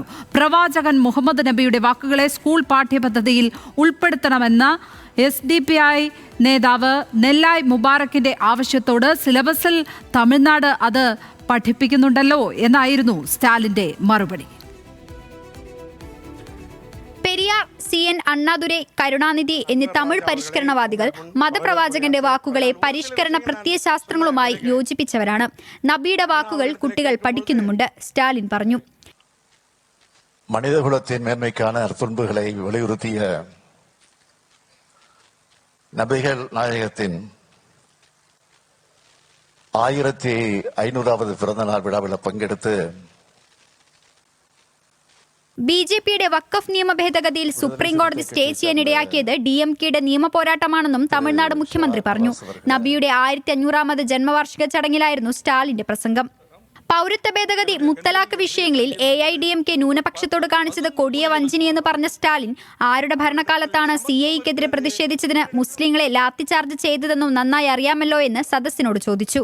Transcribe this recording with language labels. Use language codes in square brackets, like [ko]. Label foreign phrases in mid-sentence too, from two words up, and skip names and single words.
[ml] പ്രവാചകൻ മുഹമ്മദ് നബിയുടെ വാക്കുകളെ സ്കൂൾ പാഠ്യപദ്ധതിയിൽ ഉൾപ്പെടുത്തണമെന്ന SDPI നേതാവ് നെല്ലായ് മുബാറക്കിന്റെ ആവശ്യത്തോട് സിലബസിൽ തമിഴ്നാട് അത് പഠിപ്പിക്കുന്നുണ്ടല്ലോ എന്നായിരുന്നു സ്റ്റാലിന്റെ മറുപടി. പെരിയാർ, CN അണ്ണാദുരൈ, കരുണാനിധി എന്നീ തമിഴ് പരിഷ്കരണവാദികൾ മതപ്രവാചകന്റെ വാക്കുകളെ പരിഷ്കരണ പ്രത്യയശാസ്ത്രങ്ങളുമായി യോജിപ്പിച്ചവരാണ്. നബിയുടെ വാക്കുകൾ കുട്ടികൾ പഠിക്കുന്നുമുണ്ട്, സ്റ്റാലിൻ പറഞ്ഞു. [ta] மனிதகுலத்தின் மேன்மைக்கான அற்புண்புகளை வலியுறுத்திய நபிகள் நாயகத்தின் 1500வது பிறந்த நாள் விழாவில் பங்கெடுத்து [ml] BJPയുടെ വഖഫ് നിയമ ഭേദഗതിയിൽ സുപ്രീം കോടതി സ്റ്റേ ചെയ്യാനിടയാക്കിയത് DMKയുടെ നിയമ പോരാട്ടമാണെന്നും തമിഴ്നാട് മുഖ്യമന്ത്രി പറഞ്ഞു. നബിയുടെ 1500ാമത് ജന്മവാർഷിക ചടങ്ങിലായിരുന്നു സ്റ്റാലിന്റെ പ്രസംഗം. പൗരത്വ ഭേദഗതി, മുത്തലാഖ് വിഷയങ്ങളിൽ AIDMK ന്യൂനപക്ഷത്തോട് കാണിച്ചത് കൊടിയ വഞ്ചനയെന്ന് പറഞ്ഞ സ്റ്റാലിൻ, ആരുടെ ഭരണകാലത്താണ് CAEക്കെതിരെ പ്രതിഷേധിച്ചതിന് മുസ്ലിങ്ങളെ ലാത്തിചാർജ് ചെയ്തതെന്നും നന്നായി അറിയാമല്ലോ എന്ന് സദസ്സിനോട് ചോദിച്ചു.